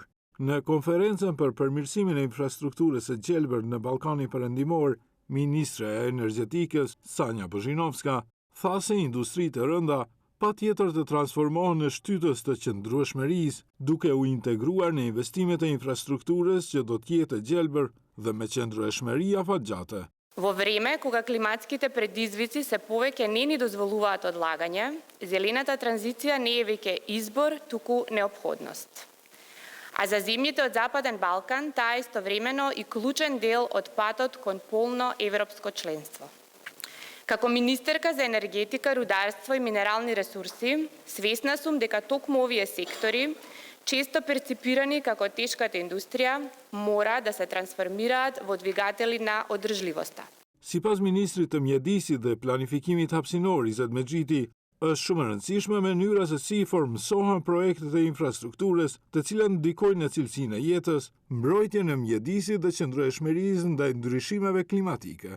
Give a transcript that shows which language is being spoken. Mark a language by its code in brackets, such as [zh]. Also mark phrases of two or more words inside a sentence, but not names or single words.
[sq] Në konferencën për përmirësimin e infrastrukturës së Gjelbërt në Ballkanin Perëndimor, ministre e energjetikës Sanja Bozhinovska tha se industritë e rënda patjetër të transformohen në shtytës të qëndrueshmërisë, duke u integruar në investimet e infrastrukturës që do të jetë Gjelbër dhe me qëndrueshmëri afatgjate. [mk] Во време кога климатските предизвици се повеќе не ни дозволуваат одлагање, зелената транзиција не е веќе избор, туку неопходност. А за земјите од Западен Балкан таа е истовремено и клучен дел од патот кон полно европско членство. Како министерка за енергетика, рударство и минерални ресурси, свесна сум дека токму овие сектори, често перципирани како тешката индустрија, мора да се трансформираат во двигатели на одржливоста. [sq] Sipas ministrit të mjedisit dhe planifikimit hapësinor Izet Mexhiti, është shumë e rëndësishme mënyra se si formësohen projektet e infrastrukturës, të cilat ndikojnë në cilësinë e jetës, mbrojtjen e mjedisit dhe qëndrueshmërisë ndaj ndryshimeve klimatike.